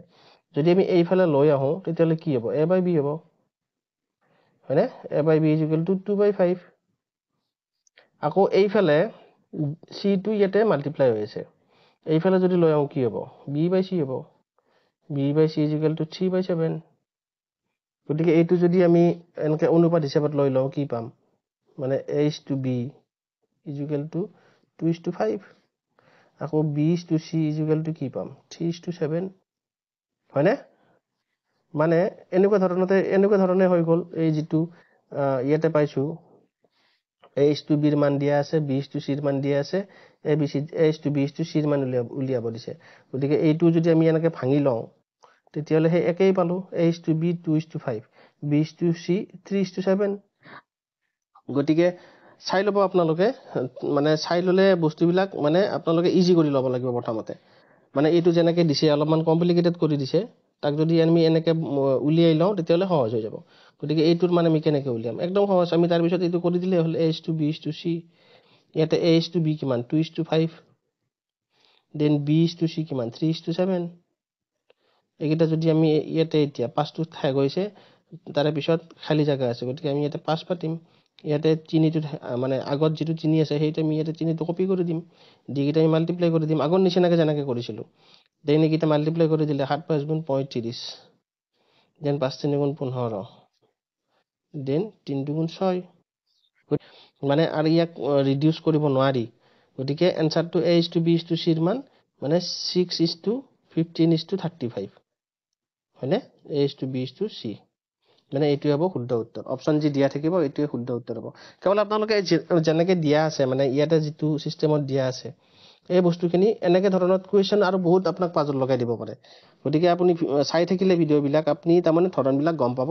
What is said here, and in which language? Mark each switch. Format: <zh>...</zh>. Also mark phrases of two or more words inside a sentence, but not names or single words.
<as>যদি আমি এইফালে লৈ আহো তেতিয়ালে কি হ'ব a/b হ'ব হয়নে</as> <en>a/b is equal to 2/5</en> <as>আকৌ এইফালে c টো ইয়াতে মাল্টিপ্লাই হৈ আছে এইফালে যদি লৈ আহো কি হ'ব b/c হ'ব</as> <en>b/c is equal to 3/7</en> <as>গতিকে এইটো যদি আমি এনেকৈ অনুপাত হিচাপত লৈ লওঁ কি পাম মানে</as> <en>a is to b is equal to 2 is to 5</en> <as>আকৌ</as> <en>b is to c is equal to</en> <as>কি পাম</as> <en>3 is to 7</en> <as>হয়নে। মানে এনেকুৱা ধৰণে হৈ গ'ল এই যেটো ইয়াতে পাইছো</as> <en>a is to b</en> <as>ৰ মান দিয়া আছে</as> <en>b is to c</en> <as>ৰ মান দিয়া আছে</as> <en>a is to b is to c</en> <as>ৰ মান উলিয়াব দিছে। গতিকে এইটো যদি আমি এনেকৈ ভাঙি লওঁ তেতিয়ালে হে একেই পালো</as> <en>a is to b 2 is to 5 b is to c 3 is to 7</en> <as>গতিকে চাই লব আপোনালোকে মানে চাই ললে বস্তুবিলাক মানে আপোনালোকে ইজি কৰি ল'ব লাগিব প্ৰথমতে মানে এইটো যেনেকৈ দিছে অলপমান কমপ্লিকেটেড কৰি দিছে তাক যদি আমি এনেকৈ উলিয়াই লওঁ তেতিয়ালে সহজ হৈ যাব। গতিকে এইটোৰ মানে আমি কেনেকৈ উলিয়াম একদম সহজ আমি তাৰ পিছত এইটো কৰি দিলে হ'ল</as> <en>a is to b is to c</en> <as>ইয়াতে</as> <en>a is to b</en> <as>কিমান</as> <en>2 is to 5</en> <as>দেন</as> <en>b is to c</en> <as>কিমান</as> <en>3 is to 7</en> <as>এইকেইটা যদি আমি ইয়াতে এতিয়া 5 টো ঠাই গৈছে তাৰে পিছত খালি জায়গা আছে গতিকে আমি ইয়াতে 5 পাতিম ইয়াতে 3 টো মানে আগত যেটো 3 আছে সেইটো আমি ইয়াতে 3 টো কপি কৰি দিম দিকেইটা আমি মাল্টিপ্লাই কৰি দিম আগৰ নিচিনাকৈ যেনেকৈ কৰিছিলো দেন এইকেইটা মাল্টিপ্লাই কৰি দিলে 7 5 গুণ 35 দেন 5 3 গুণ 15 দেন 3 2 গুণ 6 মানে আৰু ইয়াক ৰিডিউস কৰিব নোৱাৰি। গতিকে এনসারটো</as> <en>a is to b is to c</en> <as>ৰ মান মানে</as> <en>6 is to 15 is to 35</en> <as>হয়নে</as> <en>a is to b is to c</en> <as>মানে এইটোৱে হ'ব শুদ্ধ উত্তৰ অপচন যি দিয়া থাকিব এইটোৱে শুদ্ধ উত্তৰ হ'ব। কেৱল আপোনালোকে যেনেকৈ দিয়া আছে মানে ইয়াতে যেটো সিস্টেমত দিয়া আছে এই বস্তুখিনি এনেকৈ ধৰণত কোৱেশ্চন আৰু বহুত আপোনাক পাজল লগাই দিব পাৰে। গতিকে আপুনি চাই থাকিলে ভিডিঅ'বিলাক আপুনি তাৰমানে ধৰণবিলাক গম পাব।</as>